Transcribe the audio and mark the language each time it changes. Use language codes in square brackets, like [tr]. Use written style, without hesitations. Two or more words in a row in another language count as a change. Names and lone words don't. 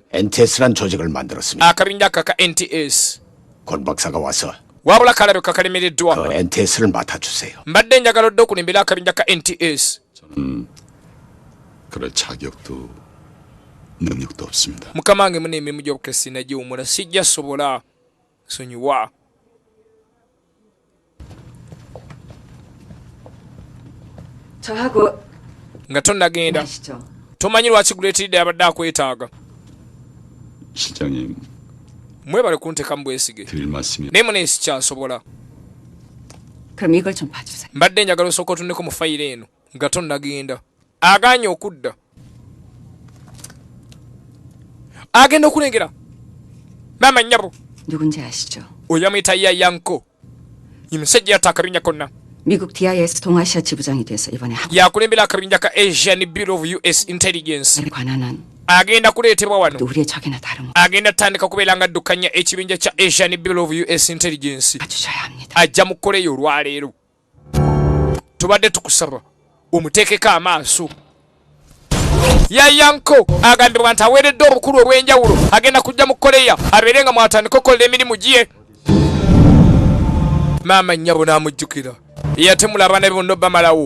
[ko] NTS란 조직을 만들었습니다. [lg] akabinja kaka NTS. [ko] 권 박사가 와서 [lg] wabula kalabika kalemereddwa. [ko] 그 NTS를 맡아주세요. [lg] mbadde njagala odde okulembera akabinja ka NTS. [ko] 저는 그럴 자격도 능력도 없습니다. [lg] mukama wange muna emirimu gy'obukesi nagiwumula sijja sobola sonyiwa. [ko] 저하고 [lg] nga tonnagenda [ko] 하시죠. [lg] tomanyi lwaki guleetiridde abadde akwetaaga. [ko] 실장님, [lg] mwebale kuntekamu bwesige [ko] 드릴 말씀이 [lg] naye muna sikyasobola. [ko] 그럼 이걸 좀 봐주세요. [lg] mbadde njagala osooka otunneko mu fayiro eno nga tonnagenda. agaanye okudda. agenda okulengera maama nnyabo [ko] 누군지 아시죠? [lg] oyo amuyita yayanko. ye musajja yatta akabinja konna. [ko] 미국 DIS 동아시아 지부장이 돼서 이번에 [lg] yakulembera akabinja ka Asian Bureau of US Intelligence. [ko] 한국에 관한한 [lg] agenda kuleetebwa wano. [ko] 또 우리의 적이나 다름 [lg] agenda tandika kubeera nga addukanya ekibinja kya Asian Bureau of US Intelligence. [ko] 봐주셔야 합니다. [lg] ajja mu Korea olwaleero. tubadde tukusaba omuteekeko amaaso. yayanko agambibwa nti aweeredde obukulu obw'enjawulo agenda kujja mu Korea abeere nga mwatandika okukola emirimu gye. maama nnyabo n'amujjukira. yatemula abaana be bonna bamalawo.